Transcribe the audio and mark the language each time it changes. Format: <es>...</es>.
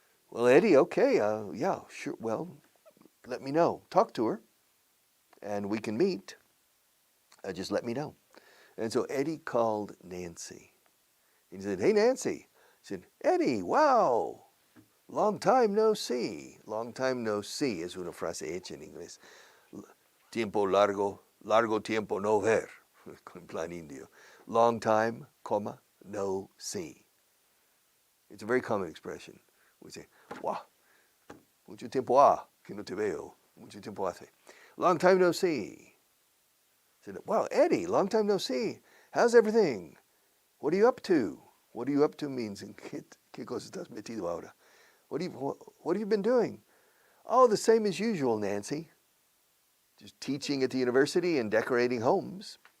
<en>Well, Eddie, okay, yeah, sure. Well, let me know. Talk to her, and we can meet. Just let me know. And so Eddie called Nancy. He said, hey, Nancy. He said, Eddie, wow, long time no see. Long time no see</en> <es>es una frase hecha en inglés. Tiempo largo, largo tiempo no ver, en plan indio.</es> <en>Long time, comma, no see. It's a very common expression. We say, wow,</en> <es>mucho tiempo ha, que no te veo. Mucho tiempo hace.</es> <en>Long time no see. I said, wow, Eddie, long time no see. How's everything? What are you up to? What are you up to means,</en> <es>¿qué cosa estás metido ahora?</es> <en>What have you been doing? Oh, the same as usual, Nancy. Just teaching at the university and decorating homes.</en>